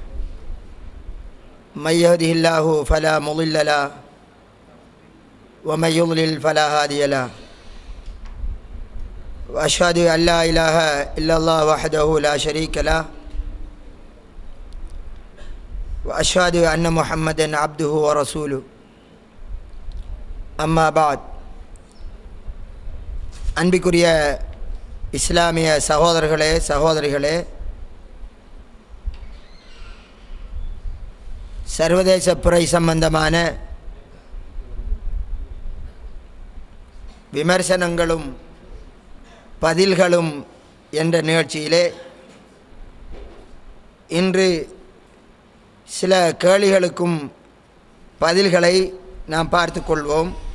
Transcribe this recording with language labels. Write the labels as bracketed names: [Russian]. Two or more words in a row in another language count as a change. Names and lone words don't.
[Arabic] من يهده الله فلا مضل له ومن يضلل فلا هادي له وأشهد أن لا إله إلا الله وحده لا شريك له وأشهد أن محمدًا عبده ورسوله أما بعد. [Tamil] அன்பிற்குரிய இஸ்லாமிய சகோதரர்களே சகோதரிகளே, சர்வதேச பிறை சம்பந்தமான விமர்சனங்களும் பதில்களும் என்ற நிகழ்ச்சியிலே இன்று சில கேள்விகளுக்கும் பதில்களை நாம் பார்த்து கொள்வோம்.